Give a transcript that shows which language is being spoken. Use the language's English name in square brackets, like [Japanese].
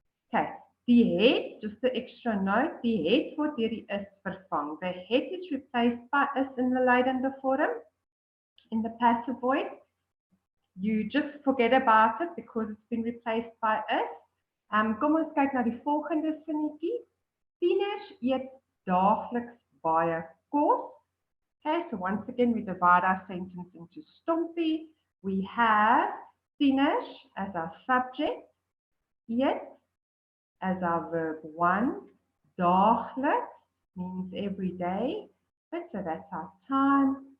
[Afrikaans] Okay, die het, [English] just the extra note, [Afrikaans] die het word deur die is vervang. [English] The het is replaced by is in the leidende vorm. In the passive voice, you just forget about it because it's been replaced by is. [Afrikaans] Kom ons kyk na die volgende sinnetjie. Tieners eet daagliks baie kos. [English] Okay, so once again we divide our sentence into stompie. We have tieners as our subject, eet as our verb 1, daagliks means every day, so that's our time.